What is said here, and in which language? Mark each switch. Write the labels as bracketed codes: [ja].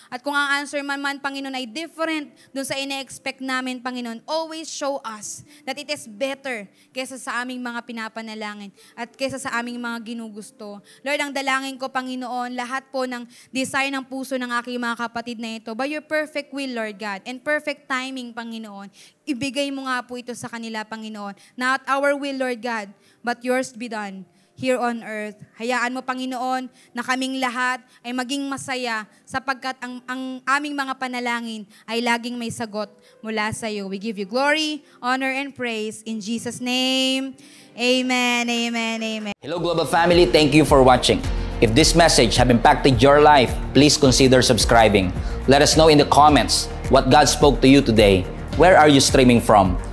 [tl] At kung ang answer man, Panginoon, ay different dun sa ine-expect namin, Panginoon, [en] always show us that it is better [tl] kaysa sa aming mga pinapanalangin at kaysa sa aming mga ginugusto. Lord, ang dalangin ko, Panginoon, lahat po ng desire ng puso ng aking mga kapatid na ito, [en] by your perfect will, [tl] Lord God, [en] and perfect timing, [tl] Panginoon, ibigay mo nga po ito sa kanila, Panginoon. [en] Not our will, Lord God, but yours be done here on earth. [tl] Hayaan mo, Panginoon, na kaming lahat ay maging masaya sapagkat ang aming mga panalangin ay laging may sagot mula sa iyo. [en] We give you glory, honor, and praise in Jesus' name. Amen, amen, amen. Hello, Global Family. Thank you for watching. If this message have impacted your life, please consider subscribing. Let us know in the comments what God spoke to you today. Where are you streaming from?